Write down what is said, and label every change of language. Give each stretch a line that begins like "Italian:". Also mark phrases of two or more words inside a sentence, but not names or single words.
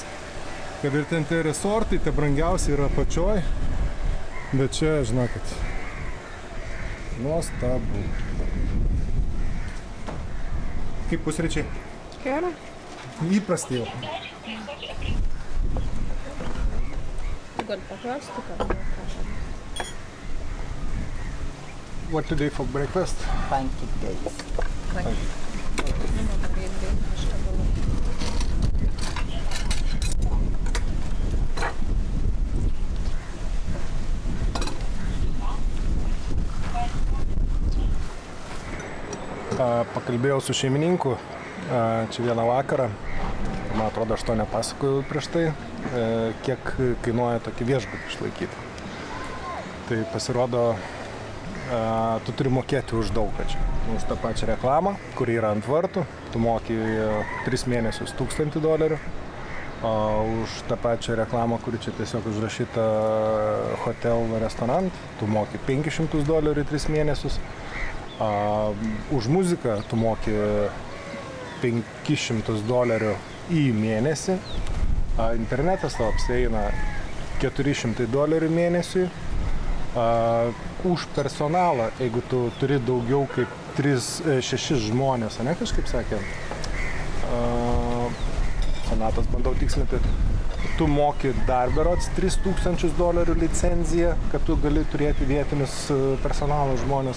Lithuanian: Kad ir ten tie resortai, tie brangiausi yra apačioj, bet čia, žinokit, nuostabu. Kaip pusryčiai? Gerai. Įprasti jau. Gal paklausti, ką?
English: What today for breakfast? Pancake days.
Lithuanian: Pakalbėjau su šeimininku čia vieną vakarą. Man atrodo, aš to nepasakojau prieš tai, kiek kainuoja tokį viešbutį išlaikyti. Tai pasirodo, tu turi mokėti už daug čia. Už tą pačią reklamą, kuri yra ant vartų, tu moki 3 mėnesius $1000, o už tą pačią reklamą, kuri čia tiesiog užrašyta
English: hotel restaurant,
Lithuanian: tu moki $500 3 mėnesius. Už muziką tu moki $500 į mėnesį, internetas tau apsieina $400 mėnesiui. Už personalą, jeigu tu turi daugiau kaip 6 žmonės, ne, kažkaip sakė, Sonatas bandau tikslinti, tu moki dar berods $3000 licenciją, kad tu gali turėti vietinius personalo žmonės.